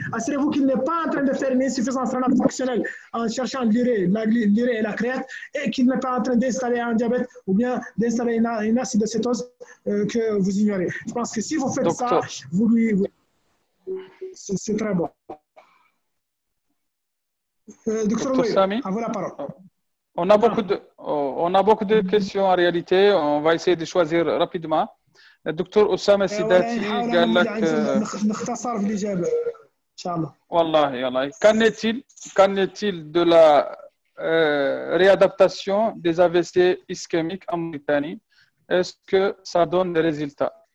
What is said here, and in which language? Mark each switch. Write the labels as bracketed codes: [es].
[fr] Assurez-vous qu'il n'est pas en train de faire une insuffisance rénale fonctionnelle en cherchant l'urée et la créate et qu'il n'est pas en train d'installer un diabète ou bien d'installer une acidocétose que vous ignorez. Je pense que si vous faites ça, vous lui... C'est très bon. Docteur Sami, à vous la parole. On a beaucoup de questions en réalité. On va essayer de choisir rapidement. [ar] الدكتور أسامة سيداتي قال لك نختصر في الإجابة إن شاء الله. [fr] والله qu'en est-il de la réadaptation des AVC ischémiques en Mauritanie? Est-ce que ça donne des résultats?